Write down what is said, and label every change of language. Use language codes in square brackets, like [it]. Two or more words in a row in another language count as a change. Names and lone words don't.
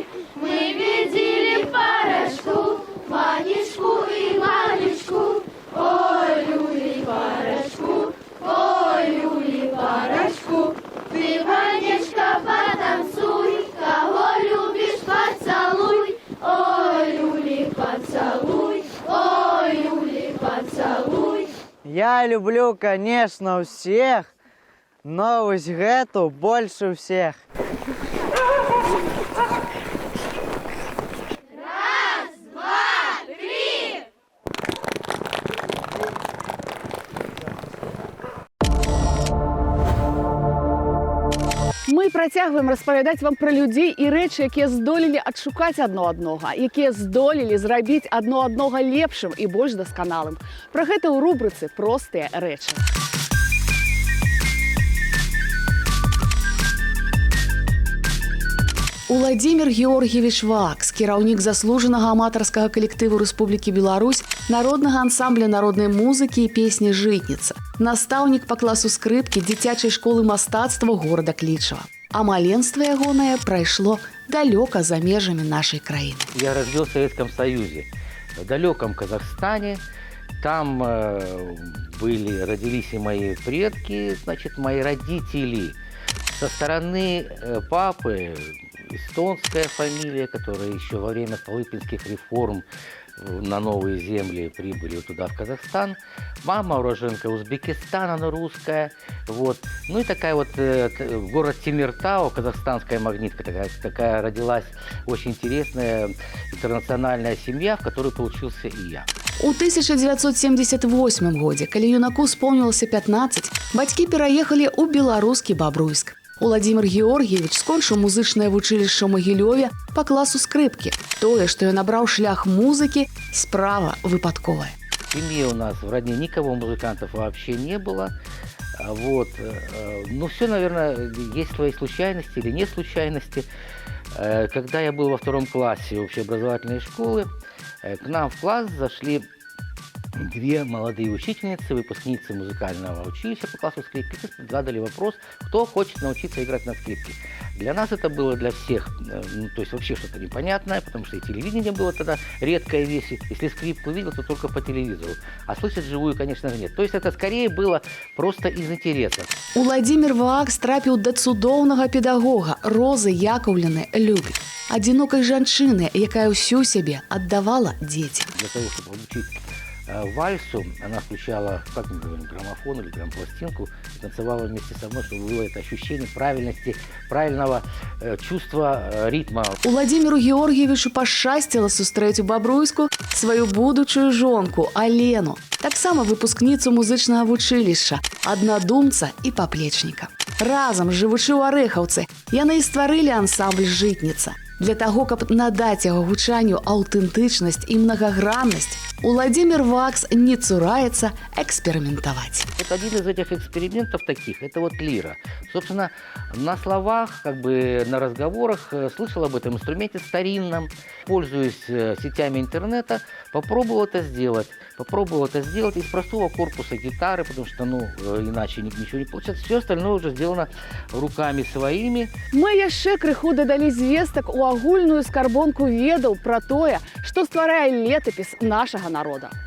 [ru] Мы видели порошку, Ванечку и Ванечку, ой, люли порошку, ой, люли порошку. Ты, Ванечка, потанцуй, кого любишь, поцелуй, ой, люли поцелуй, ой, люли поцелуй. Я люблю, конечно, всех, но [be] вось гэту [ru] больше всех. [be] Мы працягваем распавядаць вам пра людзей і рэчы, якія здолелі адшукаць адно аднога, якія здолелі зрабіць адно аднога лепшым і больш дасканалым. Пра гэта ў рубрыцы «Простыя рэчы». Уладзімір Георгіевіч Вакс, кіраўнік заслужанага аматарскага калектыву Рэспублікі Беларусь, народнага ансамбля народнай музыкі і песні «Жытніца», настаўнік па класу скрыпкі дзіцячай школы мастацтва горада Клічава. А маленства ягонае прайшло далёка за межамі нашай краіны. [ru] Я родился в Советском Союзе, в далеком Казахстане. Там родились и мои предки, значит, мои родители. Со стороны папы эстонская фамилия, которая еще во время Столыпинских реформ на новые земли прибыли туда, в Казахстан. Мама уроженка Узбекистана, она русская. Вот. Ну и такая вот город Темиртау, казахстанская магнитка, такая родилась очень интересная интернациональная семья, в которой получился и я. [be] У 1978 годзе, калі юнаку спомнілася 15, бацькі пераехалі ў беларускі Бабруйск. Уладзімір Георгіевіч скончыў музычнае вучылішча ў Магілёве па класу скрыпкі. Тое, што ён абраў шлях музыкі, справа выпадковая. [ru] В семье у нас в родне никого музыкантов вообще не было. Вот. Ну, все, наверное, есть свои случайности или не случайности. Когда я был во 2 классе общеобразовательной школы, к нам в класс зашли 2 молодые учительницы, выпускницы музыкального училища по классу скрипки, задали вопрос, кто хочет научиться играть на скрипке. Для нас это было, для всех, ну, то есть вообще что-то непонятное, потому что и телевидение было тогда редкая вещь. Если скрипку видел, то только по телевизору. А слышать живую, конечно же, нет. То есть это скорее было просто из интереса. [be] Уладзімір Вакс трапіў да цудоўнага педагога Розы Яковлевны Любік, адзінокай жанчыны, якая ўсю сябе аддавала дзецям. [ru] Для того, чтобы обучить вальсу, она включала, как мы говорим, граммофон или грампластинку, и танцевала вместе со мной, чтобы было это ощущение правильности, правильного чувства ритма. [be] Уладзіміру Георгіевічу пашчасціла сустрэць у Бабруйску сваю будучую жонку Алену, таксама выпускніцу музычнага вучылішча, аднадумца і паплечніка. Разам, жывучы ў Арэхаўцы, яны і стварылі ансамбль «Жытніца». Для таго, каб надаць яго гучанню аўтэнтычнасць і многаграннасць, Уладзімір Вакс не цураецца экспериментовать. [ru] Вот один из этих экспериментов таких, это вот лира. Собственно, на словах, как бы на разговорах слышал об этом инструменте старинном, пользуясь сетями интернета, попробовал это сделать. Попробовал это сделать из простого корпуса гитары, потому что, ну, иначе ничего не получается. Все остальное уже сделано руками своими. [be] Мы яшчэ крыху дадалі звестак у агульную скарбонку ведаў пра тое, што стварае летапіс нашага народа.